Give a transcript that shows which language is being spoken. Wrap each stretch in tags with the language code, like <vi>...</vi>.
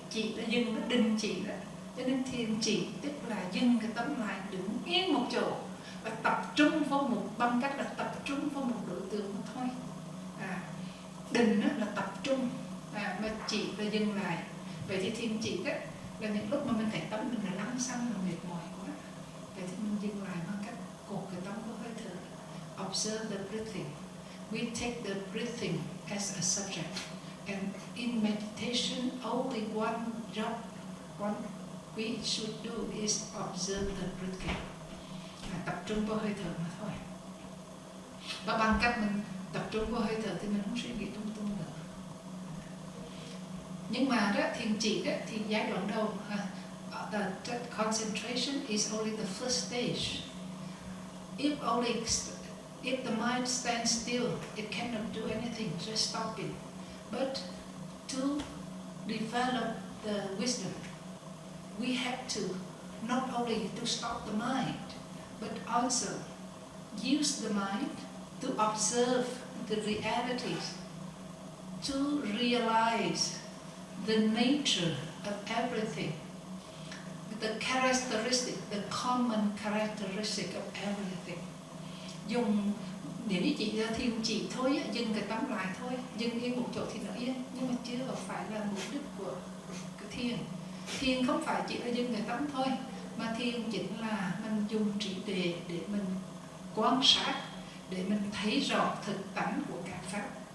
<vi>chỉ là dừng, nó đình chỉ đó. Cho nên thiền chỉ tức là dừng cái tâm lại, đứng yên một chỗ và tập trung vào bằng cách là tập trung vào một đối tượng mà thôi. Định là tập trung, mà chỉ là dừng lại. Vậy thì thiền chỉ đó là những lúc mà mình thấy tâm mình là lắng xăng, là mệt mỏi quá, vậy thì mình dừng lại bằng cách cột cái tâm vào hơi thở.</vi> <en>Observe the breathing. We take the breathing as a subject, and in meditation only one job, one we should do is observe the breathing.</en> <vi>Tập trung vào hơi thở mà thôi. Và bằng cách mình tập trung vào hơi thở thì mình không suy nghĩ lung tung nữa. Nhưng mà đó, thiền chỉ đó, thì giai đoạn đầu,</vi> <en>the concentration is only the first stage. If the mind stands still, it cannot do anything, just stop it. But to develop the wisdom, we have to not only to stop the mind, but also use the mind to observe the realities, to realize the nature of everything, the characteristic, the common characteristic of everything.</en> <vi>Dùng, nếu như chỉ là thiền chỉ thôi, dừng cái tâm lại thôi, dừng yên một chỗ thì nó yên, nhưng mà chưa phải là mục đích của cái thiền. Thiền không phải chỉ là dừng cái tâm thôi, mà thiền chính là mình dùng trí tuệ để mình quan sát, để mình thấy rõ thực tánh của các pháp.</vi>